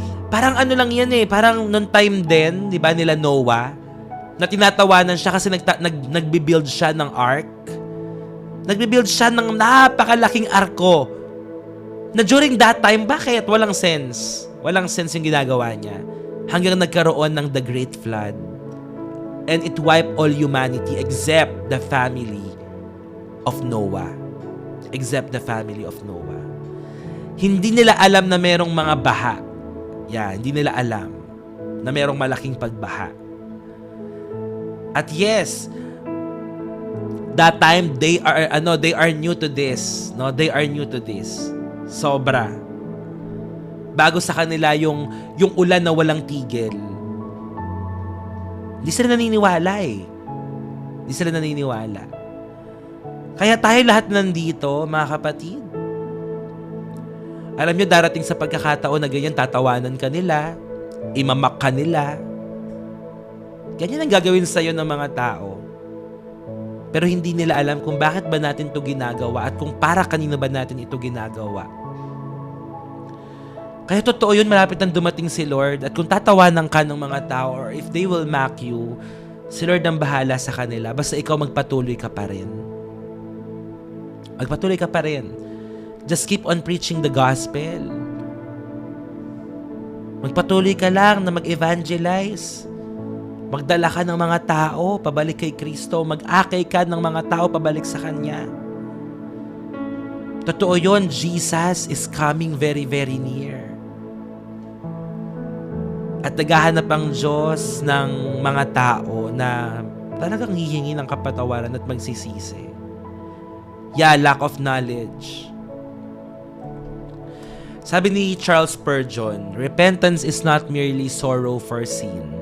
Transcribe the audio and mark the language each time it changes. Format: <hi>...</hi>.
<tl>Parang lang yan parang noong time din, di ba, nila Noah, na tinatawanan siya kasi nagbi-build siya ng ark. Nagbi-build siya ng napakalaking arko. Na during that time, bakit? Walang sense. Walang sense yung ginagawa niya. Hanggang nagkaroon ng</tl> <en>the great flood. And it wiped all humanity except the family of Noah. Except the family of Noah.</en> <tl>Hindi nila alam na merong mga baha. Hindi nila alam na merong malaking pagbaha.</tl> <en>At yes, that time they are new to this, no? They are new to this.</en> <tl>Sobra. Bago sa kanila yung ulan na walang tigil. Hindi sila naniniwala. Hindi sila naniniwala. Kaya tayo lahat nandito, mga kapatid. Alam nyo, darating sa pagkakataon na ganyan, tatawanan ka nila, imamak ka nila. Ganyan ang gagawin sa'yo ng mga tao. Pero hindi nila alam kung bakit ba natin ito ginagawa at kung para kanino ba natin ito ginagawa. Kaya totoo yun, malapit nang dumating si Lord, at kung tatawanan ka ng mga tao</tl> <en>or if they will mock you,</en> <tl>si Lord ang bahala sa kanila. Basta ikaw magpatuloy ka pa rin. Magpatuloy ka pa rin.</tl> <en>Just keep on preaching the gospel.</en> <tl>Magpatuloy ka lang na mag-evangelize. Magdala ka ng mga tao pabalik kay Kristo. Mag-akay ka ng mga tao pabalik sa Kanya. Totoo yun,</tl> <en>Jesus is coming very, very near.</en> <tl>At naghahanap ang Diyos ng mga tao na talagang hihingi ng kapatawaran at magsisisi.</tl> <en>Yeah, lack of knowledge.</en> <tl>Sabi ni</tl> <en>Charles Spurgeon, repentance is not merely sorrow for sin.</en>